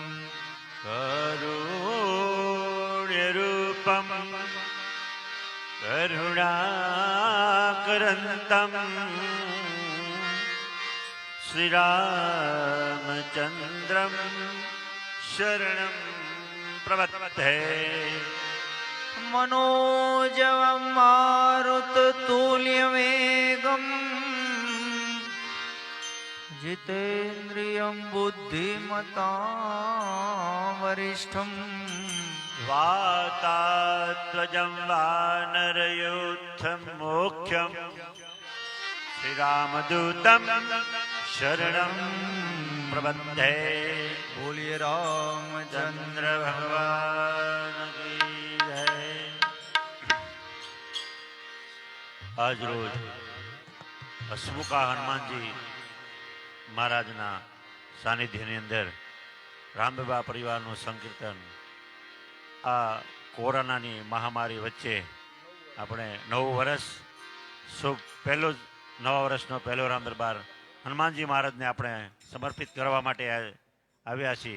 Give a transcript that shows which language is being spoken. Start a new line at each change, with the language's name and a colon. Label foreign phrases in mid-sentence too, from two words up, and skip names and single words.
Sanskrit: करुण्यरूपम करुणाकरंतम, श्रीरामचंद्रम शरणं प्रपद्ये. मनोजवं मारुततुल्यवेगं, जितेन्द्रियं बुद्धिमतां वरिष्ठं, वातात्वजं वानरयूथं मोक्षं, श्रीरामदूतं शरणं प्रपद्ये.
Hindi: बोलिए रामचंद्र भगवान की जय.
Gujarati: આજ રોજ હસમુખા હનુમાનજી મહારાજના સાનિધ્યની અંદર રામબાબા પરિવારનું સંકીર્તન આ કોરોનાની મહામારી વચ્ચે આપણે નવું વર્ષ શુભ નવા વર્ષનો પહેલો રામ દરબાર હનુમાનજી મહારાજને આપણે સમર્પિત કરવા માટે આવ્યા છીએ.